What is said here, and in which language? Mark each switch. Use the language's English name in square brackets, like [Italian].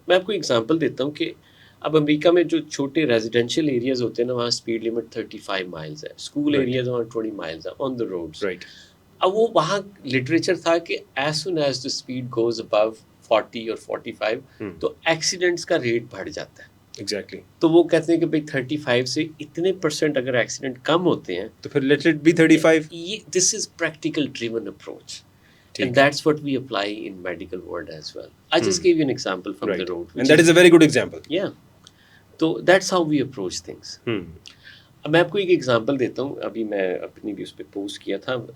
[Urdu] میں آپ کو ایگزامپل دیتا ہوں کہ اب امریکہ میں جو چھوٹے ریزیڈینشیل ایریاز ہوتے ہیں نا, وہاں اسپیڈ لمٹ 35 مائلز ہے, اسکول ایریاز وہاں 20 مائلز ہے [English] On the roads. [Urdu] اب وہ وہاں لٹریچر تھا کہ [English] as soon as the speed goes above [Urdu] 40 اور 45 تو ایکسیڈنٹس کا ریٹ بڑھ جاتا ہے. [English] Exactly. [Urdu] تو وہ کہتے ہیں کہ بھائی 35 سے اتنے % اگر ایکسیڈنٹ کم ہوتے ہیں تو پھر [English] let it be [Urdu] 35. [English] This is practical driven approach, and that's what we apply in medical world as well. I just gave you an example from the road, and that is a very good example. Yeah, so that's how we approach things. [Urdu] اب میں آپ کو ایک example دیتا ہوں. ابھی میں اپنی بھی اس پہ پوسٹ کیا تھا.